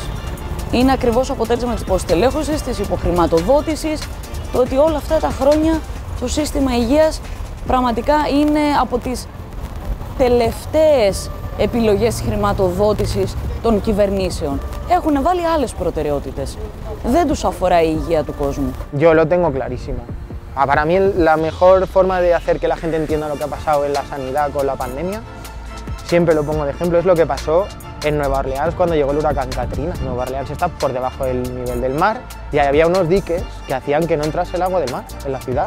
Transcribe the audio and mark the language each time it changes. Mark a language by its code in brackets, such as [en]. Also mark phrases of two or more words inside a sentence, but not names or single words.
[el] Είναι ακριβώς αποτέλεσμα της υποστελέχωσης, της υποχρηματοδότησης, το ότι όλα αυτά τα χρόνια το σύστημα υγείας πραγματικά είναι από τις τελευταίες επιλογές χρηματοδότησης των κυβερνήσεων. Έχουν βάλει άλλες προτεραιότητες. Δεν τους αφορά η υγεία του κόσμου. [es] Yo lo tengo clarísimo. Para mí la mejor forma de hacer que la gente entienda lo que ha pasado en la sanidad con la pandemia, siempre lo pongo de ejemplo, es lo que pasó en Nueva Orleans cuando llegó el huracán Katrina. Nueva Orleans está por debajo del nivel del mar y había unos diques que hacían que no entrase el agua del mar en la ciudad.